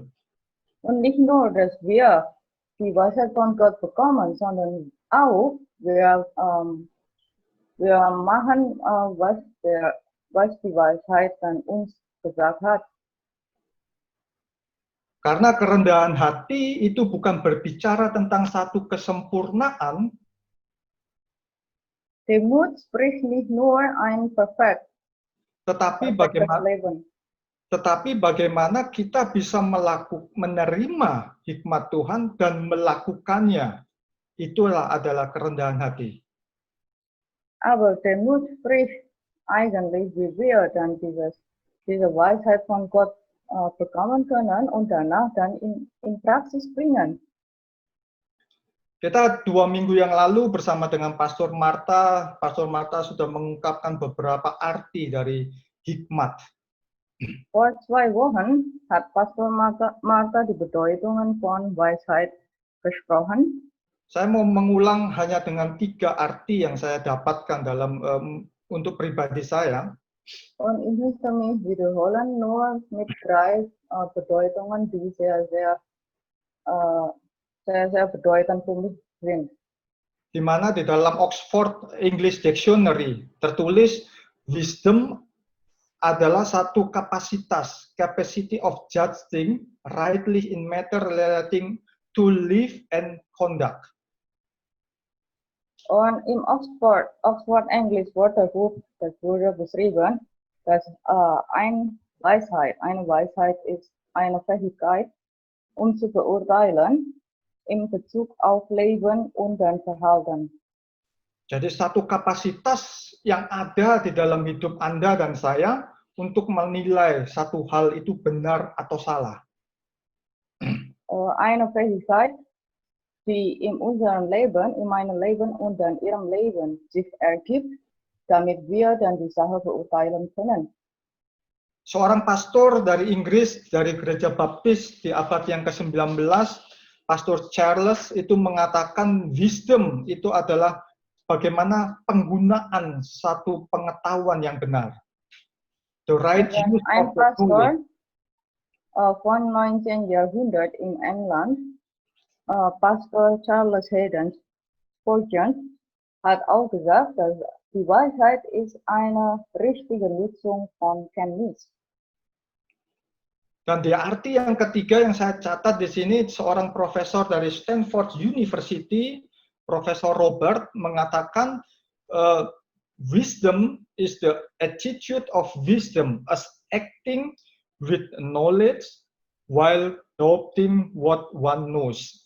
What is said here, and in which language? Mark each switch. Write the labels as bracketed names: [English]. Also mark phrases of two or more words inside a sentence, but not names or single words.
[German] Und nicht nur, dass wir die Weisheit von Gott bekommen, sondern auch wir machen, was die Weisheit dann uns gesagt hat. [Indonesian] Karena kerendahan hati itu bukan berbicara tentang satu kesempurnaan, [German] Demut spricht nicht nur ein perfektes [Indonesian] tetapi [German] Leben, [Indonesian] bagaimana kita bisa menerima hikmat Tuhan dan melakukannya. Itulah adalah kerendahan hati. [German] aber Demut spricht eigentlich, wie wir dann diese Weisheit von Gott bekommen können und danach dann in Praxis bringen. [Indonesian] Kita 2 minggu yang lalu bersama dengan Pastor Marta sudah mengungkapkan beberapa arti dari hikmat. [German] Vor 2 Wochen hat Pastor Marta die Bedeutungen von Weisheit gesprochen. [Indonesian] Saya mau mengulang hanya dengan 3 arti yang saya dapatkan dalam untuk pribadi saya. [German] Und ich möchte mich wiederholen nur mit 3 Bedeutungen, die sehr bedeutend für mich sind. [Indonesian] Di mana di dalam Oxford English Dictionary tertulis wisdom adalah satu kapasitas, [English] capacity of judging rightly in matter relating to life and conduct. [German] Und im Oxford English Wörterbuch, das wurde beschrieben, dass eine Weisheit ist eine Fähigkeit, zu beurteilen in Bezug auf Leben und dann Verhalten. [Indonesian] Jadi satu kapasitas yang ada di dalam hidup Anda dan saya untuk menilai satu hal itu benar atau salah. [German] Eine Fähigkeit, die in unserem Leben, in meinem Leben und in ihrem Leben sich ergibt, damit wir dann die Sache beurteilen können. [Indonesian] Seorang pastor dari Inggris, dari gereja baptis di abad yang ke-19, Pastor Charles itu mengatakan wisdom itu adalah bagaimana penggunaan satu pengetahuan yang benar. [English] The right use [German] Ein [English] of the knowledge. [German] Pastor von 19. Jahrhundert in England, Pastor Charles Haddon Spurgeon, hat auch gesagt, dass die Weisheit ist eine richtige Nutzung von Kenntnis. [Indonesian] Dan di arti yang ketiga yang saya catat di sini, seorang profesor dari Stanford University, Profesor Robert, mengatakan [English] wisdom is the attitude of wisdom as acting with knowledge while doubting what one knows.